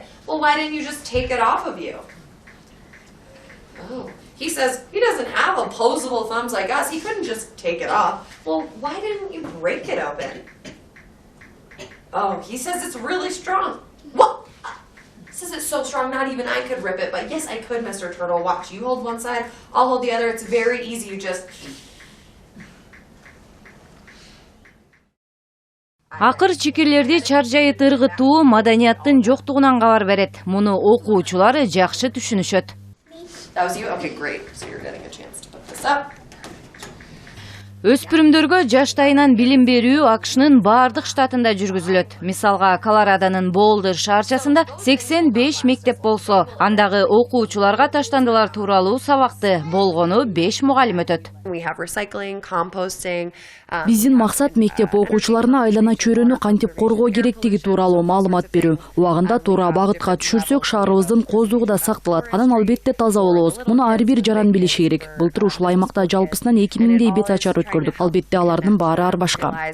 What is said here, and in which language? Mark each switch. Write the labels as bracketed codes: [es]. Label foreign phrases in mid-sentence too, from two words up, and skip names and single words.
[en] Well, why didn't you just take it off of you? Oh, he says he doesn't have opposable thumbs like us. He couldn't just take it off. Well, why didn't you break it open? Oh, he says it's really strong. What? He says it's so strong, not even I could rip it. But yes, I could, Mr. Turtle. Watch, you hold one side, I'll hold the other. It's very easy. You just... [ky] Акыр чикирлерди чаржайыт ыргытуу маданияттын жоктугунан кабар берет. Муну окуучулар жакшы түшүнүшөт. [en] That was you? Okay, great. So you're getting a chance to put this up. [ky] Өспүрүмдөргө жаштайынан билим берүү АКШнын бардык штатында жүргүзүлөт. Мисалга, Колорадонун Болдер шаарчасында 85 мектеп болсо, андагы окуучуларга таштандылар тууралуу сабакты болгону 5 мугалим өтөт. [en] We have recycling, composting. [ky] Биздин максат мектеп окуучуларына айлана чөйрөнү кантип коргоо керектиги тууралуу маалымат берүү. Убагында туура багытка түшүрсөк, шаарыбыздын кооздугу да сакталат. Анан албетте таза болобуз. Муну ар бир жаран билиши керек. Былтыр ушул аймакта жалпысынан 2000дей бет ачар өткөрдүк. Албетте алардын баары ар башка.